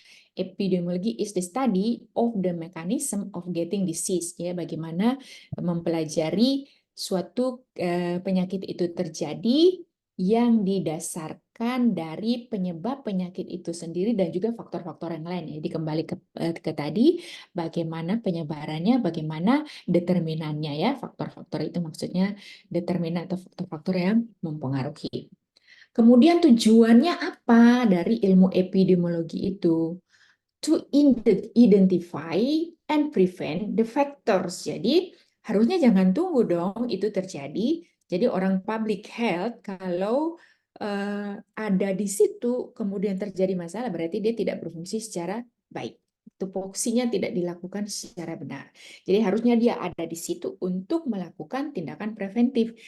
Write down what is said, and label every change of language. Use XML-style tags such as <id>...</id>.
<en>Epidemiology is the study of the mechanism of getting disease,</en> <id>ya, bagaimana mempelajari suatu penyakit itu terjadi yang didasarkan dari penyebab penyakit itu sendiri dan juga faktor-faktor yang lain. Jadi kembali ke tadi, bagaimana penyebarannya, bagaimana determinannya ya, faktor-faktor itu maksudnya determinan atau faktor-faktor yang mempengaruhi. Kemudian tujuannya apa dari ilmu epidemiologi itu?</id> <en>To identify and prevent the factors.</en> <id>Jadi harusnya jangan tunggu dong itu terjadi. Jadi orang public health kalau ada di situ kemudian terjadi masalah berarti dia tidak berfungsi secara baik. Tupoksinya tidak dilakukan secara benar. Jadi harusnya dia ada di situ untuk melakukan tindakan preventif.</id>